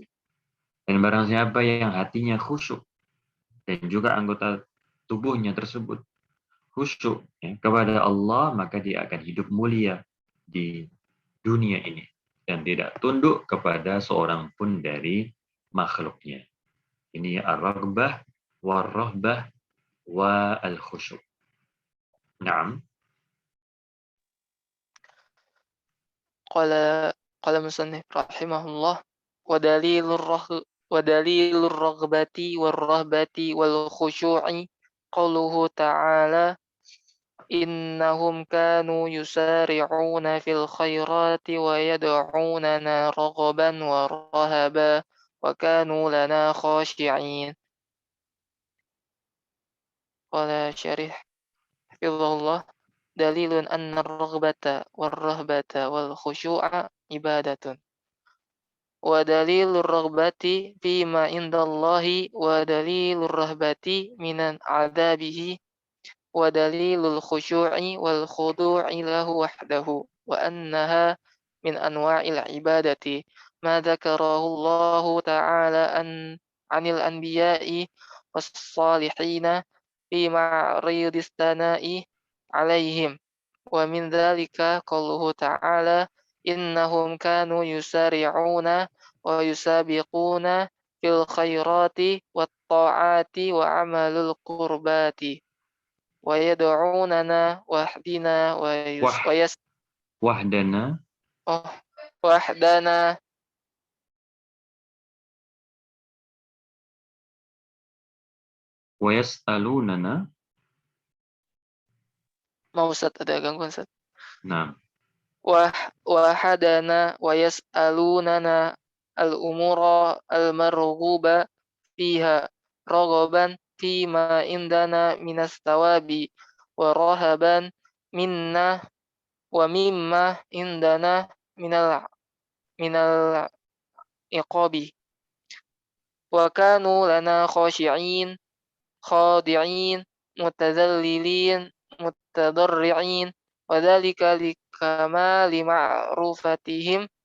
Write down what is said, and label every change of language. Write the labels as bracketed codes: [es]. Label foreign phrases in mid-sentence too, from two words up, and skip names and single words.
[id] Dan barang siapa yang hatinya khusyuk dan juga anggota tubuhnya tersebut khusyuk kepada Allah, maka dia akan hidup mulia di dunia ini dan tidak tunduk kepada seorang pun dari makhluknya. [ar] Ini الرغبة والرهبة والخشوع. Naam. قال مصنف رحمه الله ودليل الرغبة والرهبة والخشوع قوله تعالى إنهم كانوا يسارعون في الخيرات ويدعوننا رغبا ورهبا وكانوا لنا خاشعين. قال شارح حفظه الله دليل أن الرغبة والرهبة والخشوع عبادة. ودليل الرغبة فيما عند الله ودليل الرهبة من عذابه ودليل الخشوع والخضوع له وحده وأنها من أنواع العبادة ما ذكره الله تعالى عن الأنبياء والصالحين في معرض الثناء عليهم ومن ذلك قوله تعالى إنهم كانوا يسارعون ويسابقون في الخيرات والطاعات وعمل القربة ويدعوننا وحدنا Wahdana wahdana ويسألوننا. [id] mau Ustaz, ada gangguan Ustaz? Nah, [ar] وحدنا ويسألوننا الأمور المرغوب فيها رغبا فيما عندنا من الثواب ورهبا منا ومما عندنا من العقاب وكانوا لنا خاشعين خاضعين متذللين متضرعين وذلك لكمال معرفتهم